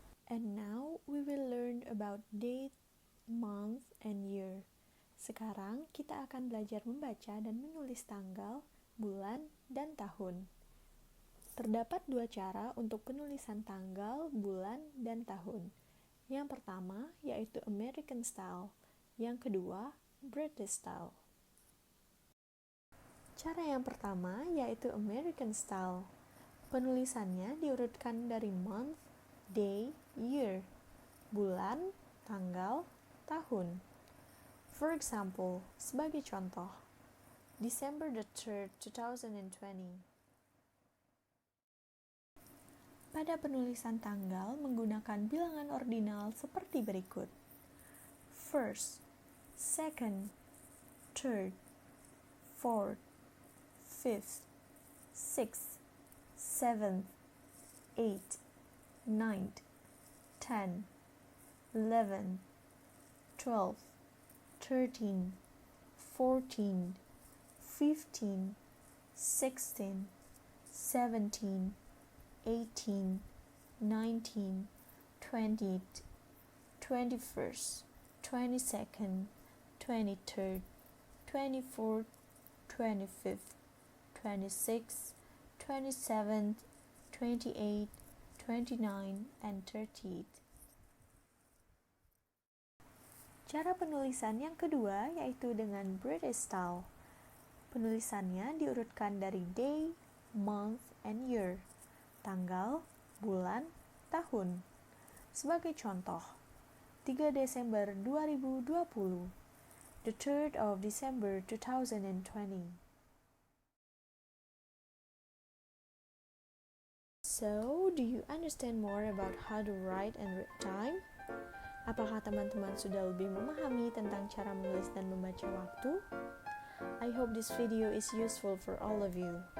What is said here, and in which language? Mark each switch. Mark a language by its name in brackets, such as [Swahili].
[English] And now we will learn about date, month, and year. [Indonesian] Sekarang kita akan belajar membaca dan menulis tanggal, bulan, dan tahun. Terdapat dua cara untuk penulisan tanggal, bulan, dan tahun. Yang pertama yaitu American Style, yang kedua British Style. Cara yang pertama yaitu American Style. Penulisannya diurutkan dari [English] month, day, year, [Indonesian] bulan, tanggal, tahun. [English] For example, [Indonesian] sebagai contoh, [English] December the 3rd, 2020. [Indonesian] Pada penulisan tanggal menggunakan bilangan ordinal seperti berikut. [English] First, second, third, fourth, fifth, sixth, seventh, eighth, ninth, 10, 11, 12, 13, 14, 15, 16, 17, 18, 19, 20, 21st, 22nd, 23rd, 24th, 25th, 26th, 27th, 28th, 29, and 30th. [Indonesian] Cara penulisan yang kedua yaitu dengan British Style. Penulisannya diurutkan dari [English] day, month, and year, [Indonesian] tanggal, bulan, tahun. Sebagai contoh, 3 Desember 2020, [English] the 3rd of December 2020. So, do you understand more about how to write and read time? [Indonesian] Apakah teman-teman sudah lebih memahami tentang cara menulis dan membaca waktu? [English] I hope this video is useful for all of you.